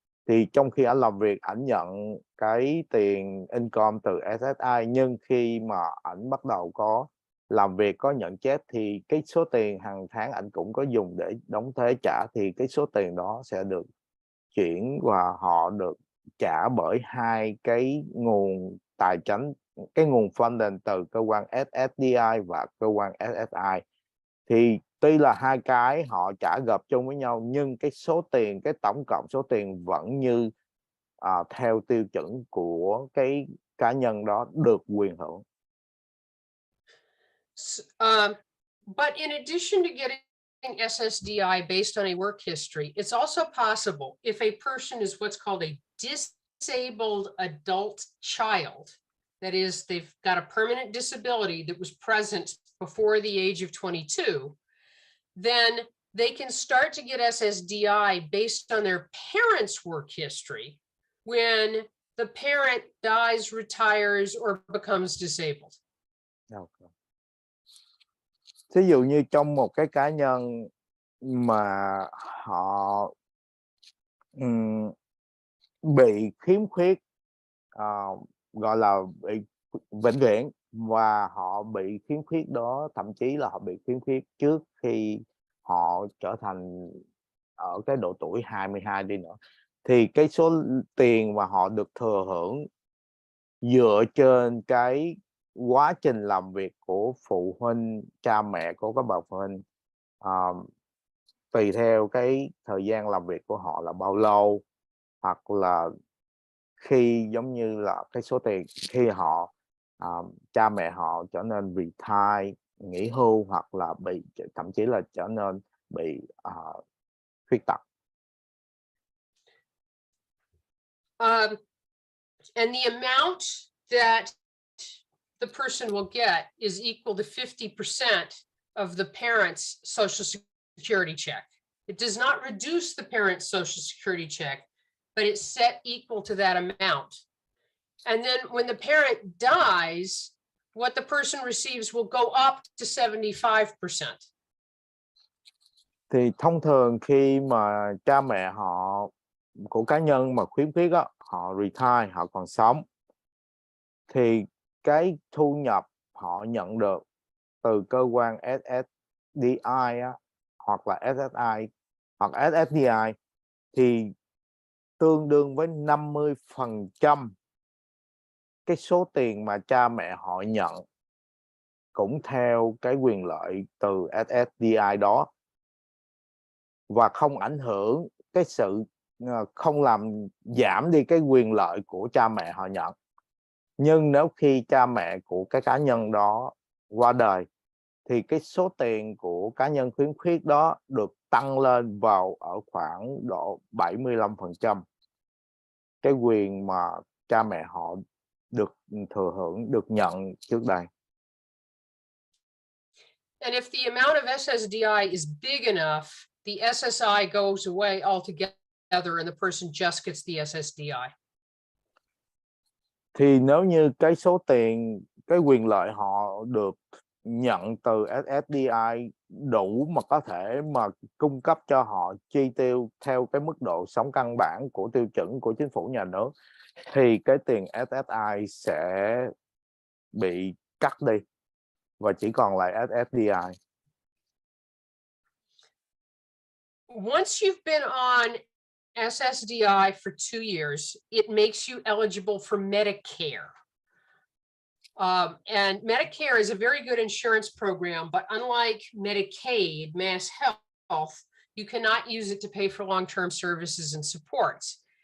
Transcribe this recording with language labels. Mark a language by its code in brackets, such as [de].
[vi] thì trong khi ảnh làm việc ảnh nhận cái tiền income từ SSI, nhưng khi mà ảnh bắt đầu có làm việc, có nhận chết, thì cái số tiền hàng tháng ảnh cũng có dùng để đóng thuế trả, thì cái số tiền đó sẽ được chuyển và họ được trả bởi hai cái nguồn tài chính, cái nguồn funding từ cơ quan SSDI và cơ quan SSI. Thì tuy là hai cái họ trả gộp chung với nhau, nhưng cái số tiền, cái tổng cộng số tiền vẫn như theo tiêu chuẩn của cái cá nhân đó được quyền hưởng. [en] But in addition to getting SSDI based on a work history, it's also possible if a person is what's called a disabled adult child, that is, they've got a permanent disability that was present before the age of 22, then they can start to get SSDI based on their parents' work history when the parent dies, retires, or becomes disabled. Okay. [vi] Ví dụ như trong một cái cá nhân mà họ bị khiếm khuyết, gọi là bị vĩnh viễn, và họ bị khiếm khuyết đó, thậm chí là họ bị khiếm khuyết trước khi họ trở thành ở cái độ tuổi 22 đi nữa, thì cái số tiền mà họ được thừa hưởng dựa trên cái quá trình làm việc của phụ huynh, cha mẹ của các bậc phụ huynh, tùy theo cái thời gian làm việc của họ là bao lâu, hoặc là khi giống như là cái số tiền khi họ cha mẹ họ trở nên retire, nghỉ hưu, hoặc là bị, thậm chí là trở nên bị khuyết tật. [en] And the amount that the person will get is equal to 50% of the parent's Social Security check. It does not reduce the parent's Social Security check, but it's set equal to that amount. And then when the parent dies, what the person receives will go up to 75%. [vi] Thì thông thường khi mà cha mẹ họ của cá nhân mà khiếm khuyết á, họ retire, họ còn sống, thì cái thu nhập họ nhận được từ cơ quan SSDI á, hoặc là SSI hoặc SSDI thì tương đương với 50% cái số tiền mà cha mẹ họ nhận, cũng theo cái quyền lợi từ SSDI đó, và không ảnh hưởng cái sự, không làm giảm đi cái quyền lợi của cha mẹ họ nhận. Nhưng nếu khi cha mẹ của cái cá nhân đó qua đời, thì cái số tiền của cá nhân khiếm khuyết đó được tăng lên vào ở khoảng độ 75%. Cái quyền mà cha mẹ họ được thừa hưởng, được nhận trước đây. [en] And if the amount of SSDI is big enough, the SSI goes away altogether and the person just gets the SSDI. [vi] Thì nếu như cái số tiền, cái quyền lợi họ được nhận từ SSDI đủ mà có thể mà cung cấp cho họ chi tiêu theo cái mức độ sống căn bản của tiêu chuẩn của chính phủ nhà nước, thì cái tiền SSI sẽ bị cắt đi và chỉ còn lại SSDI. [en] Once you've been on SSDI for 2 years, it makes you eligible for Medicare. And Medicare is a very good insurance program, but unlike Medicaid, Mass Health, you cannot use it to pay for long-term services and supports.